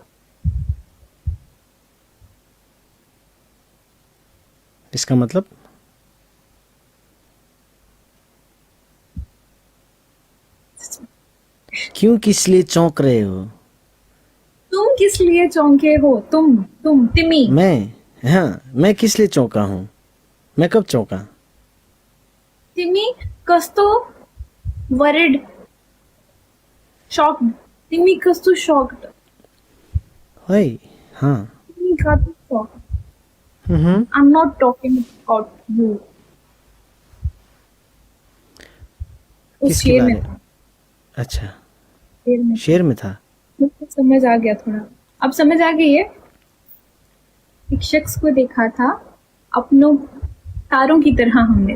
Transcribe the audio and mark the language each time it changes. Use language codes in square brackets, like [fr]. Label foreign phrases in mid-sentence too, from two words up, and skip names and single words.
[hi] इसका मतलब क्यों, किस लिए चौंक रहे हो? तुम किस लिए चौंके हो? तुम तिमी। मैं? हाँ, मैं किस लिए चौंका हूँ? मैं कब चौंका? [ne] तिमी कस्तो [en] worried, shocked. [ne] तिमी कस्तो shocked. [hi] वही, हाँ। [ne] तिमी कस्तो shocked. हम्म। [en] I'm not talking about you. [hi] उस किसके शेर में बारे? था। अच्छा, शेर में शेर में था। मुझको समझ आ गया थोड़ा। अब समझ आ गई है। एक शख्स को देखा था अपनों तारों की तरह हमने।